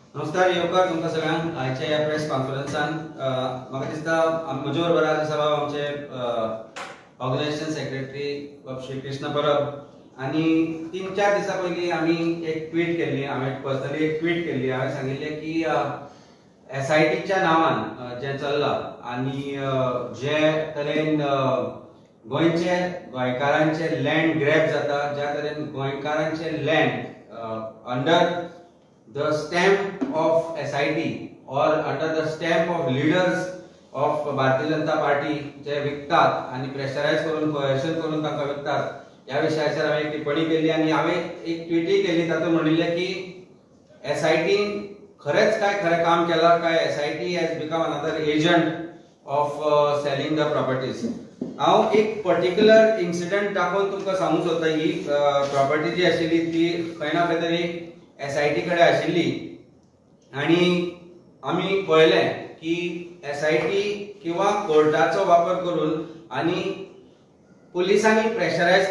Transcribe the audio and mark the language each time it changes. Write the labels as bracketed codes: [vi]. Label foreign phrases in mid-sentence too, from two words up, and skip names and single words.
[kok] नमस्कार येवकार तुमकां सगळ्यांक आयच्या ह्या प्रेस कॉन्फरन्सान म्हाका दिसता म्हजे बरोबर आज आसा आमचे ऑर्गनायझेशन सेक्रेटरी श्री कृष्ण परब आनी 3-4 दिसां पयलीं आमी एक ट्वीट केल्ली हांवें पर्सनली एक ट्वीट केल्ली हांवें सांगिल्लें की SITच्या नांवान जें चल्लां आनी जे तरेन गोंयकारांचे [en] land grab [kok] जाता ज्या तरेन गोंयकारांचे [en] land under the stamp of SIT or under the stamp of leaders of Bharatiya Janata Party [kok] जे विकतात आणि प्रेशराइज करून कोएशन करून तांका विकतात या विशयाचेर हांवें एक टिप्पणी केली आणि हांवें एक ट्वीटय केली तातूंत म्हणिल्लें की SIT खरेंच काय खरें काम केलां काय [en] SIT has become another agent of selling the properties. [kok] हांव एक [en] particular incident [kok] दाखोवन तुमकां सांगूंक सोदता ही प्रॉपर्टी जी आशिल्ली ती खंय ना खंय तरी SIT कडे आशिल्ली आणि आमी पळयलें की SIT किंवा कोर्टाचो वापर करून आणि पुलिसांनी प्रेशराइज